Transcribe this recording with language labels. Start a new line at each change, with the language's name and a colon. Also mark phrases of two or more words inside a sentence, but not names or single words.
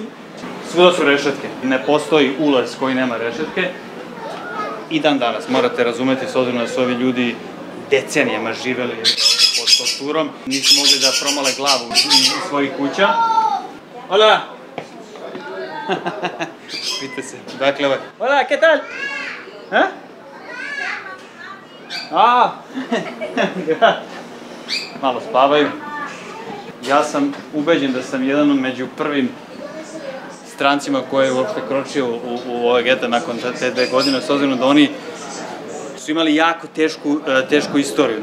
Serbian: Svuda su rešetke, ne postoji ulaz koji nema rešetke. I dan danas, morate razumeti, s obzirom da su ovi ljudi decenijama živeli pod torturom, nisu mogli da promale glavu iz svojih kuća. Hola! Pite se, dakle ovaj.
Spanish: Hola, ¿qué tal?
Serbian: Malo spavaju. Ja sam ubeđen da sam jedan među prvim strancima koji je uopšte kročio u ove gete nakon te 2 godine, s obzirom da oni su imali jako tešku istoriju.